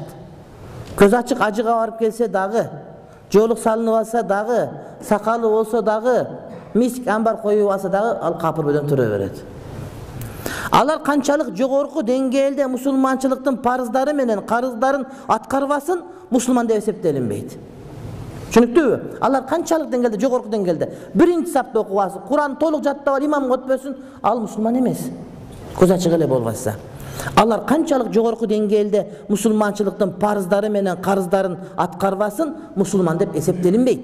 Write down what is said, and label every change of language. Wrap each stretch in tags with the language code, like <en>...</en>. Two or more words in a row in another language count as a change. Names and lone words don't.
<ky>Көз ачык ажыга барып келсе дагы, жолук салынып алса дагы, сакалы болсо дагы, миск амбар коюп алса дагы, ал капыр бойдон тура берет. Алар канчалык жогорку деңгээлде мусулманчылыктын парыздары менен карыздарын аткарбасын мусулман деп эсептелбейт. Түшүнүктүүбү? Алар канчалык деңгээлде, жогорку деңгээлде. Биринчи сапта окуп алсын, Куран толук жаттап алып имамга өтпөсүн, ал мусулман эмес. Көз ачык эле болбаса. Алар канчалык жогорку деңгээлде мусулманчылыктын парыздары менен карыздарын аткарбасын, мусулман деп эсептелинбейт.</ky>